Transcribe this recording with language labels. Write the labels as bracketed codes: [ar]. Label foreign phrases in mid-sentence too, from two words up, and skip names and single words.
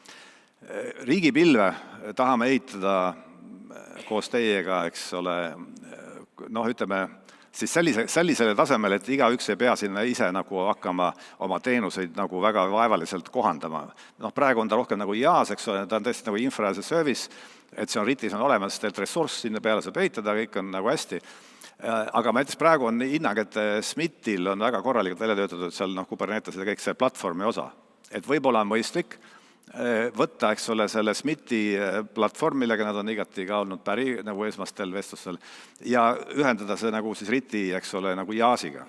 [et] Riigipilve tahame ehitada koos teiega, eks ole, ütleme, siis sellisele tasemele, et igaüks ei pea sinna ise nagu hakkama oma teenuseid nagu väga vaevaliselt kohandama. Praegu on ta rohkem nagu IaaS, eks ole, ta on tõesti nagu [en] infra as a service, [et] et see on RIT-is on olemas, et ressurss sinna peale saab ehitada, kõik on nagu hästi. Aga näiteks praegu on hinnang, et SMIT-il on väga korralikult välja töötatud seal Kubernetes ja kõik see platvormi osa. Et võib-olla on mõistlik võtta, eks ole, selle SMIT-i platvorm, millega nad on igati ka olnud päri nagu esmastel vestlustel ja ühendada see nagu siis RIT-i, eks ole, nagu IaaS-iga.